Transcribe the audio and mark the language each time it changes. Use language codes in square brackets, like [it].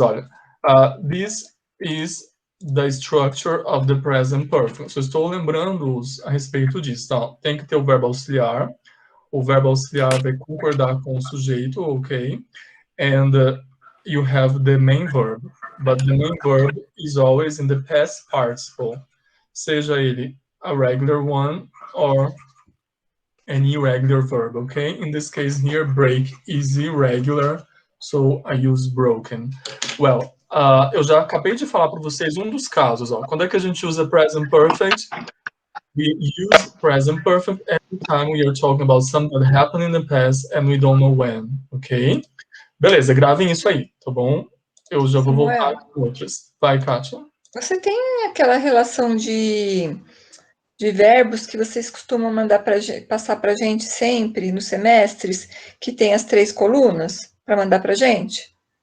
[en] Olha, this is the structure of the present perfect. [pt] So, estou lembrando-os a respeito disso. Então, tem que ter o verbo auxiliar. O verbo auxiliar vai concordar com o sujeito, ok? [en] And you have the main verb. But the main verb is always in the past participle. [pt] Seja ele [en] a regular one or an irregular verb, okay? In this case here, break is irregular, so I use broken. [pt] Well, eu já acabei de falar para vocês um dos casos, ó. Quando é que a gente usa present perfect? [en] We use present perfect every time we are talking about something that happened in the past and we don't know when, ok? [pt] Beleza, gravem isso aí, tá bom? Eu já vou voltar com outras. Vai, Kátia. Você tem aquela relação de verbos que vocês costumam passar para a gente sempre nos semestres, que tem as 3 colunas para mandar para a gente?